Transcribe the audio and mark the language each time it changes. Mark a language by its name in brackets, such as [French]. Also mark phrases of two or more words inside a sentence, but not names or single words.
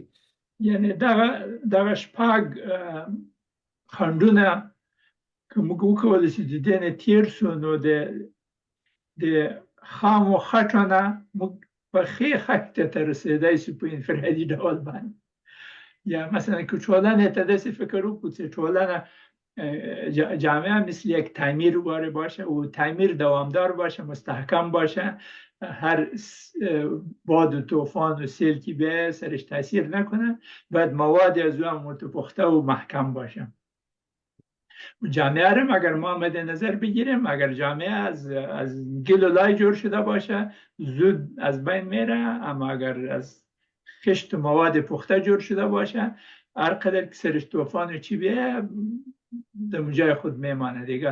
[Pashto] یعنی دغه شپږ خنډونه که موږ وکولی چې د دې نه تېر سو نو د خامو خټو نه موږ په ښې خښتې ته رسېدی شو په انفرادي ډول باندې. یا مثلا که ټولنې ته داسې فکر وکړو چې ټولنه [Persian] جامعه مثل یک تعمیر واره باشه و تعمیر دوامدار باشه، مستحکم باشه، هر باد و طوفان و سیل که بیایه سرش تاثیر نکنه، باید مواد از او هم متپخته و محکم باشه. جامعه رو اگر ما مد نظر بگیریم، اگر جامعه از گل و لای جور شده باشه زود از بین میره، اما اگر از خشت و مواد پخته جور شده باشه هر قدر که سرش طوفان و چی بیایه در جای خود میمانه دیگه.